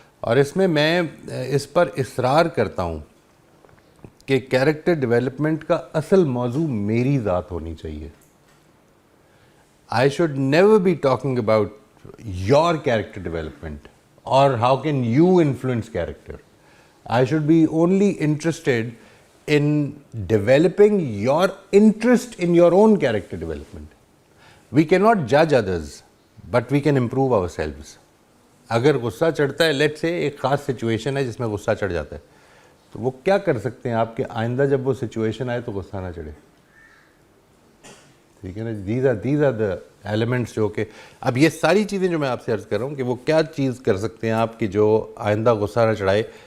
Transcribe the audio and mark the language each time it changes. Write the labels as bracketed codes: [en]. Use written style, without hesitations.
[ur] اور اس میں اس پر اصرار کرتا ہوں کہ کیریکٹر ڈیولپمنٹ کا اصل موضوع میری ذات ہونی چاہیے. [en] I should never be talking about your character development or how can you influence character. I should be only interested in developing your interest in your own character development. We cannot judge others, but we can improve ourselves. [ur] اگر غصہ چڑھتا ہے، late سے ایک خاص situation ہے جس میں غصہ چڑھ جاتا ہے، تو وہ کیا کر سکتے ہیں آپ کہ آئندہ جب وہ سچویشن آئے تو غصہ نہ چڑھے. ٹھیک ہے نا، [en] these are the elements [ur] جو کہ اب یہ ساری چیزیں جو میں آپ سے عرض کر رہا ہوں کہ وہ کیا چیز کر سکتے ہیں آپ کی جو آئندہ غصہ نہ چڑھائے.